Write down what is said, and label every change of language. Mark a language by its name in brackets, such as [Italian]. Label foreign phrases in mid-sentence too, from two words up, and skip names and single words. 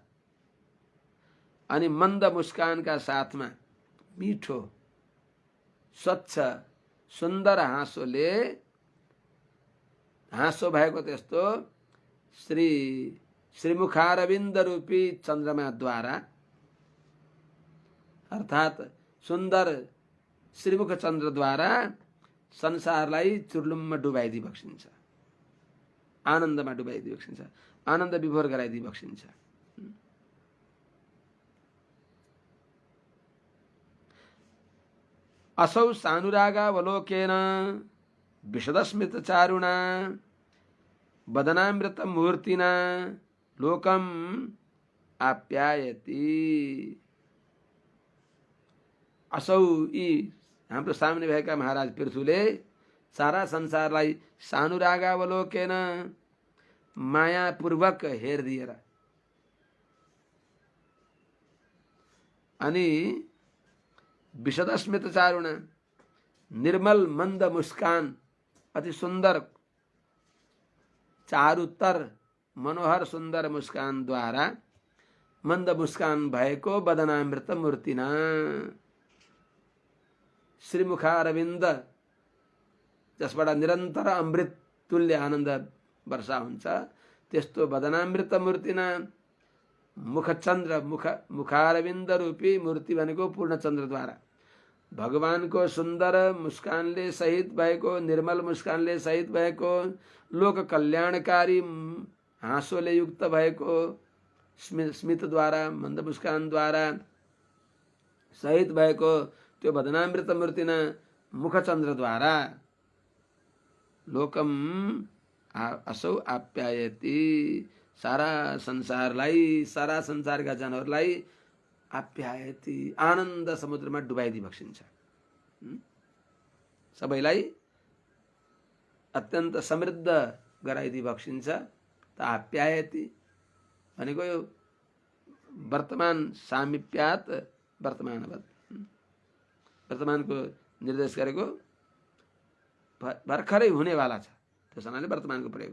[Nepali] अनि मन्द मुस्कानका साथमा मिठो स्वच्छ सुन्दर हाँसो भएको त्यस्तो श्रीमुखारविन्द रूपी चन्द्रमाद्वारा अर्थात् सुन्दर श्रीमुख चन्द्रद्वारा संसारलाई चुर्लुममा डुबाइदिई बक्सिन्छ, आनन्दमा डुबाइदिई बक्सिन्छ, आनन्द विभोर गराइदिई बक्सिन्छ। [Sanskrit] असौ सानुरागावलोकेन विशदस्मितचारुणा वदनामृतमूर्तिना लोकम आप्यायति। [Nepali] असौ यी हाम्रो सामने भएका महाराज पृथुले सारा संसारलाई सानुरागावलोकेन मायापूर्वक हेरिदिएर अनि [Sanskrit] विशदस्मित चारुण [Nepali] निर्मल मंद मुस्कान अति सुंदर चारुतर मनोहर सुंदर मुस्कान द्वारा मंद मुस्कान भएको [Sanskrit] बदनामृत मूर्तिना [Nepali] श्रीमुखारविन्द जसबाट निरन्तर अमृत तुल्य आनन्द वर्षा हुन्छ त्यस्तो बदनामृत मूर्तिना मुखचन्द्र मुखारविन्द रूपी मूर्ति भनेको पूर्णचन्द्रद्वारा भगवानको सुन्दर मुस्कानले सहित भएको निर्मल मुस्कानले सहित भएको लोक कल्याणकारी हाँसोले युक्त भएको स्मितद्वारा मन्द मुस्कानद्वारा सहित भएको त्यो [Sanskrit] बदनामृत मूर्तिना [Nepali] मुखचन्द्रद्वारा [Sanskrit] लोकम असौ आप्यायति [Nepali] सारा संसारका जनहरूलाई आप्यायति आनन्द समुद्रमा डुबाइदिई बक्सिन्छ, सबैलाई अत्यन्त समृद्ध गराइदिई बक्सिन्छ। त आप्यायति भनेको यो वर्तमान [Sanskrit] सामिप्यात वर्तमानवत् [Nepali] वर्तमानको निर्देश गरेको भर्खरै हुनेवाला छ त्यस हुनाले वर्तमानको प्रयोग हो।